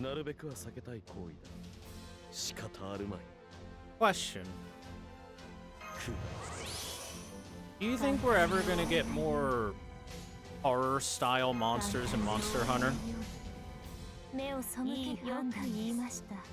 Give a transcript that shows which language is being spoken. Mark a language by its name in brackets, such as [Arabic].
[Japanese] なるべくは避けたい行為だ。仕方あるまい。 [English] Question. Do you think we're ever gonna get more horror-style monsters in Monster Hunter? [Japanese] 目を背ける判断です。よく言いました。